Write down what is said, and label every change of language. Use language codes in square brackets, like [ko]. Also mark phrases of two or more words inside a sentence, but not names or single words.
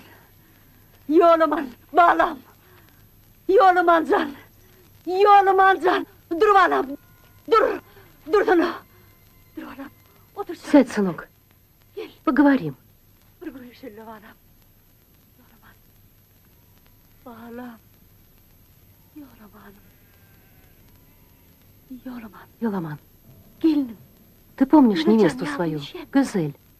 [crh] Yolaman. Balam. Yolaman can. Yolaman can. Dur balam. Dur. Dur sana. Dur balam. Otur. [ru] Сядь, сынок. Поговорим. [crh] Balam. [ru] Йоламан, ты помнишь невесту свою, Гюзель?